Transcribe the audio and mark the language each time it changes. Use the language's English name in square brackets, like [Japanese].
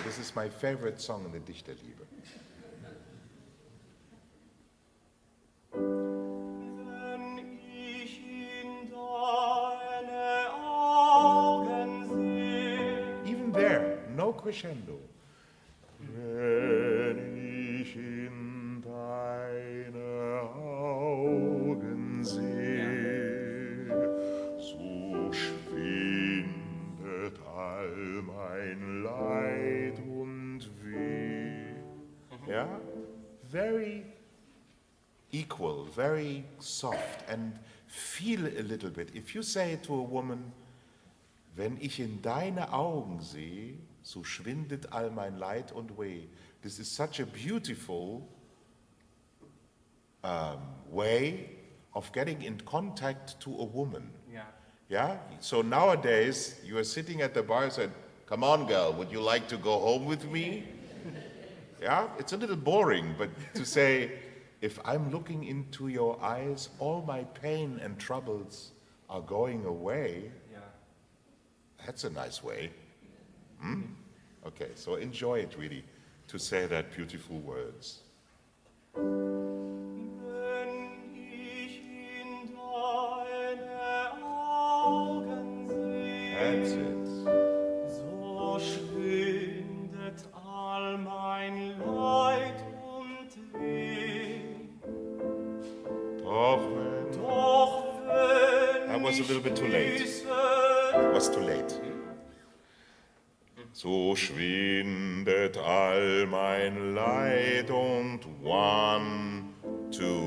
[English] This is my favorite song in the Dichterliebe. [German] Wenn ich in deine Augen sehe. [English] Even there, no crescendo. [German] Wenn ich in deine Augen sehe, so schwindet all mein Leid und Weh. [English] Yeah? Very equal, very soft, and feel a little bit. If you say to a woman, [German] wenn ich in deine Augen sehe, so schwindet all mein Leid und Weh. [English] This is such a beautiful way of getting in contact to a woman. Yeah. Yeah? So nowadays, you are sitting at the bar and said, come on, girl, would you like to go home with me? Yeah? It's a little boring, but to say, if I'm looking into your eyes, all my pain and troubles are going away. Yeah. That's a nice way. Okay, so enjoy it really, to say that beautiful words. [German] Wenn ich in deine Augen sehe. [English] That's it. [German] So schwindet all mein Leid und Weh. Doch wenn [English] I was a little bit too late. It was too late. [German] So schwindet all mein Leid und 1, 2.